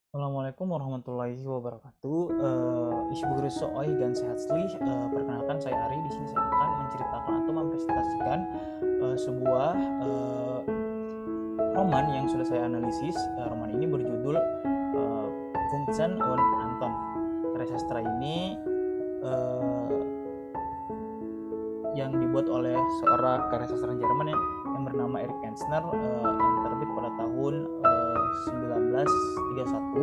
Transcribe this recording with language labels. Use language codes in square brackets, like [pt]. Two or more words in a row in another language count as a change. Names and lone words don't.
[ar] السلام عليكم ورحمة الله وبركاته. [de] Ich euch ganz herzlich. [id] Perkenalkan saya Ari. Di sini saya akan menceritakan atau mempresentasikan sebuah roman yang sudah saya analisis. Roman ini berjudul Vincent und Anton. Karya sastra ini yang dibuat oleh seorang karya sastra Jerman yang bernama Erich Kästner, yang terbit pada tahun 1931.